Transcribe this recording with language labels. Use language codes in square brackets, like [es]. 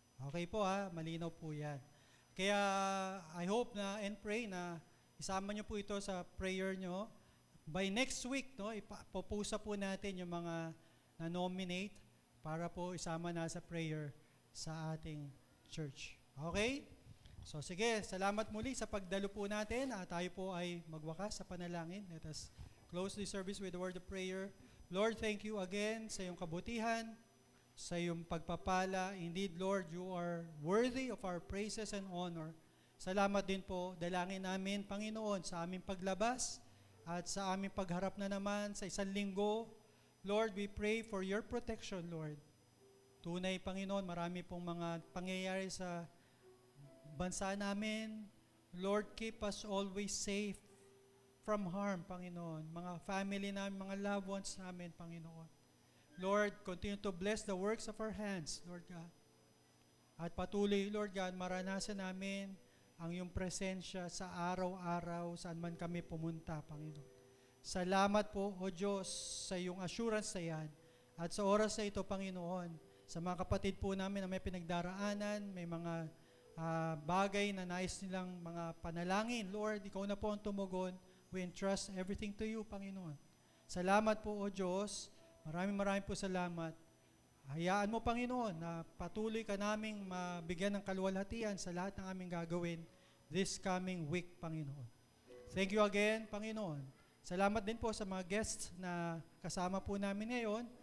[tl] Okay po malinaw po yan. Kaya [en] I hope [tl] na and pray na isama nyo po ito sa prayer nyo. By next week, no, ipopusa po natin yung mga na-nominate para po isama na sa prayer sa ating church. Okay? So sige, salamat muli sa pagdalo po natin. Tayo po ay magwakas sa panalangin. [en] Let us close the service with a word of prayer. Lord, thank you again [tl] sa iyong kabutihan, sa iyong pagpapala. [en] Indeed, Lord, you are worthy of our praises and honor. [tl] Salamat din po, dalangin namin, Panginoon, sa aming paglabas, at sa aming pagharap na naman sa isang linggo. [en] Lord, we pray for your protection, Lord. [tl] Tunay, Panginoon, marami pong mga pangyayari sa bansa namin. [en] Lord, keep us always safe from harm, Panginoon. [tl] Mga family namin, mga loved ones namin, [en] Panginoon. Lord, continue to bless the works of our hands, Lord God. [tl] At patuloy, Lord God, maranasan namin ang iyong presensya sa araw-araw saan man kami pumunta, Panginoon. Salamat po, O Diyos, sa iyong assurance na yan. At sa oras na ito, Panginoon, sa mga kapatid po namin na may pinagdaraanan, may mga bagay na nais nilang mga panalangin, Lord, ikaw na po ang tumugon. [en] We entrust everything to you, Panginoon. [tl] Salamat po, O Diyos. Maraming po salamat. Hayaan mo, Panginoon, na patuloy ka naming mabigyan ng kaluwalhatian sa lahat ng aming gagawin [en] this coming week, [tl] Panginoon. [en] Thank you again, Panginoon. [tl] Salamat din po sa mga guests na kasama po namin ngayon.